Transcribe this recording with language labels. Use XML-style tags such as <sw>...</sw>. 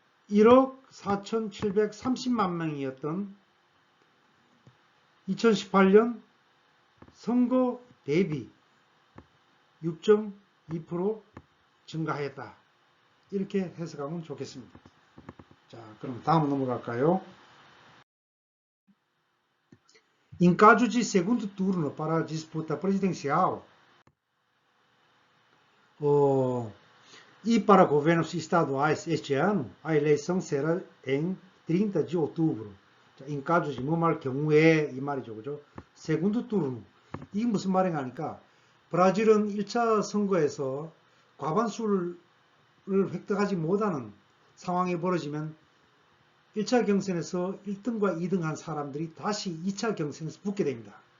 <ko>1억 4,730만 명이었던 2018년 선거 대비 6.2% 증가했다. 이렇게 해석하면 좋겠습니다. 자, 그럼 다음 넘어갈까요?</ko> <pt>Em caso de segundo turno para a disputa presidencial, e para governos estaduais este ano, a eleição será em 30 de outubro.</pt> <ko>자,</ko> <pt>em caso de</pt> <ko>뭐 말 경우에 이 말이죠, 그죠?</ko> <pt>segundo turno.</pt> <ko>이게 무슨 말인가 하니까, 브라질은 1차 선거에서 과반수를 획득하지 못하는 상황이 벌어지면 1차 경선에서 1등과 2등 한 사람들이 다시 2차 경선에서 붙게 됩니다.</ko>